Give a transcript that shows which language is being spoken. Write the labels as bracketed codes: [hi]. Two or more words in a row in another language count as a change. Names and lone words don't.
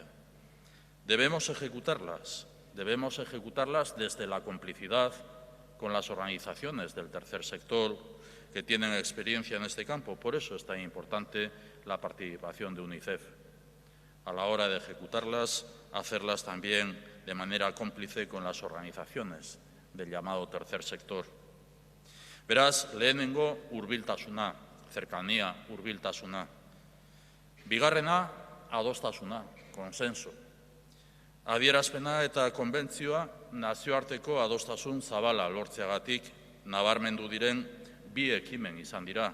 [es] Debemos ejecutarlas desde la complicidad con las organizaciones del tercer sector que tienen experiencia en este campo. Por eso es tan importante la participación de UNICEF. A la hora de ejecutarlas, hacerlas también de manera cómplice con las organizaciones del llamado tercer sector. [eu] Beraz, lehenengo hurbiltasuna, cercanía, hurbiltasuna. Bigarrena, adostasuna, consenso. Adierazpena eta konbentzioa nazioarteko adostasun zabala lortzeagatik nabarmendu diren 2 ekimen izan dira.